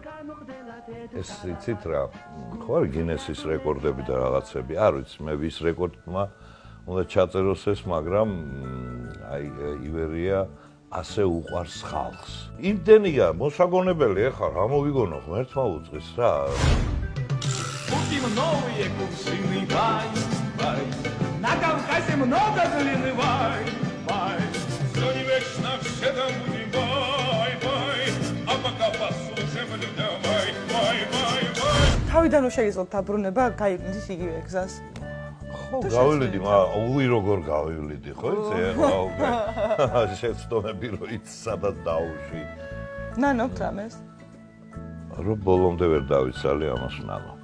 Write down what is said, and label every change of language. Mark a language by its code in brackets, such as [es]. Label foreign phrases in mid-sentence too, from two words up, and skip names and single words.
[ka] ეს იცით რა, ხო არ გინესის რეკორდები და რაღაცები, არ ვიცი მე ვის რეკორდმა უნდა ჩაწეროს ეს, მაგრამ აი ივერია ასე უყვარს ხალხს. იმდენია მოსაგონებელი ახლა რა მოვიგონო ღმერთმა უწყის რა. [ru] Новые кувшины, вай, вай, на Кавказе много глины, вай, вай, все не вечно, все там будем, вай, вай, а пока послушаем, люди, вай, вай, вай, вай. [ka] თავიდანვე შეგიძლიათ დაბრუნება გაიგნით იგივე გზას. ხო, გავივლიდი, უი როგორ გავივლიდი, ხო იცი, ახლა შეცდომები რომ იცი სადაც დაუშვი. ნანობთ რამეს? რომ ბოლომდე ვერ დავიცალი ამას ნანობ.